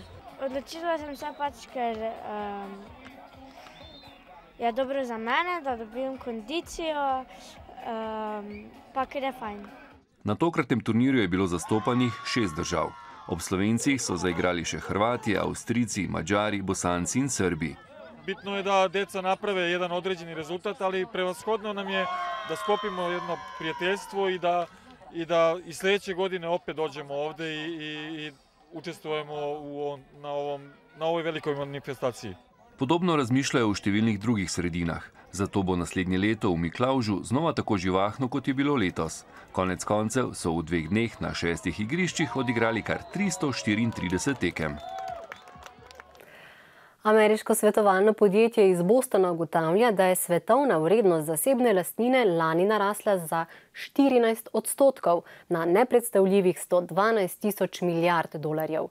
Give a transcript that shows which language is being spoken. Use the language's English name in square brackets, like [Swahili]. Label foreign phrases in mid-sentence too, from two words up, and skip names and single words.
[Slovenian] Odločila sem se pač, ker je dobro za mene, da dobim kondicijo, pa ker je fajn. Na tokratnem turnirju je bilo zastopanih 6 držav. Ob Slovencih so zaigrali še Hrvati, Avstrijci, Mađari, Bosanci in Srbi. [Serbian] Bitno je da deca naprave jedan određeni rezultat, ali prevashodno nam je da skopimo jedno prijateljstvo i da i sljedeće godine opet dođemo ovde i učestvujemo na ovoj velikoj manifestaciji. [Slovenian] Podobno razmišljajo v številnih drugih sredinah. Zato bo naslednje leto v Miklavžu znova tako živahno, kot je bilo letos. Konec koncev so v 2 dneh na 6 igriščih odigrali kar 334 tekem. Ameriško svetovalno podjetje iz Bostona ugotavlja, da je svetovna vrednost zasebne lastnine lani narasla za 14% na nepredstavljivih 112 tisoč milijard dolarjev.